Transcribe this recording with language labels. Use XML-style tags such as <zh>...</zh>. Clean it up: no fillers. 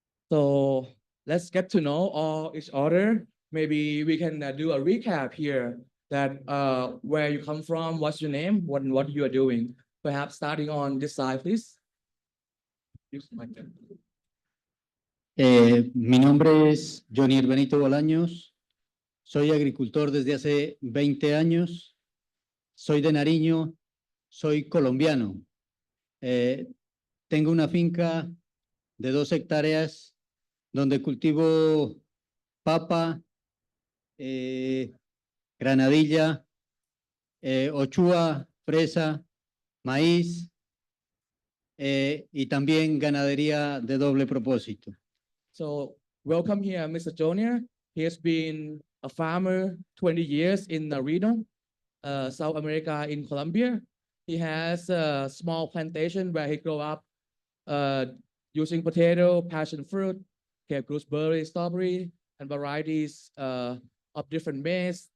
<en>So let's get to know all each other. Maybe we can do a recap here that where you come from, what's your name, what you are doing. Perhaps starting on this side, please. Use my mic.</en> <es>Mi nombre es Johnny Benito Bolaños. Soy agricultor desde hace 20 años. Soy de Nariño. Soy colombiano. Tengo una finca de 2 hectáreas donde cultivo papa, granadilla, ochua, fresa, maíz y también ganadería de doble propósito.</es> <en>So welcome here, Mr. Jonier. He has been a farmer 20 years in Nariño, South America in Colombia. He has a small plantation where he grew up using potato, passion fruit, gooseberry, strawberry, and varieties of different maize.</en>